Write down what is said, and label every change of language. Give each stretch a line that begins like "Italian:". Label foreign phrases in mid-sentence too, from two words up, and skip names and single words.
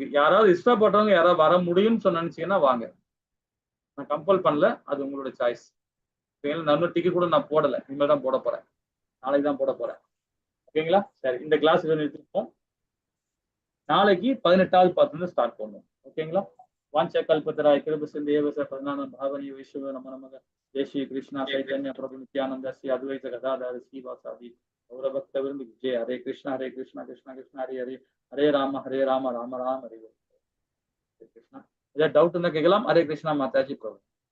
Tamil: யாராவது இஷ்டப்பட்டவங்க யாராவது வர முடியும்னு நினைச்சீங்கன்னா வாங்க. நான் கம்பல் பண்ணல, அது உங்களோட சாய்ஸ். இன்னும் டிக்கெட் கூட நான் போடல, இனிமேல் தான் போட போறேன். நாளைக்கு தான் போட போறேன். ஓகேங்களா? சரி, இந்த கிளாஸ் நிறுத்திப்போம். நாளைக்கு 18வது பார்த்து ஸ்டார்ட் பண்ணுவோம். ஓகேங்களா?
Sanskrit: वांछा कल्पतराय कृपा सिंधु पद्मनाभं भावनीय विश्व नमो नमः। जय श्री कृष्ण चैतन्य प्रभु नित्यानंद श्री अद्वैत गदाधर श्रीवासादि गौर भक्तवृंद जय। हरे कृष्ण कृष्ण कृष्ण हरे हरे, हरे राम राम राम हरे हरे कृष्ण।
Tamil: டவுட் கேக்கலாம்।
Sanskrit: हरे कृष्णा माताजी प्रभु।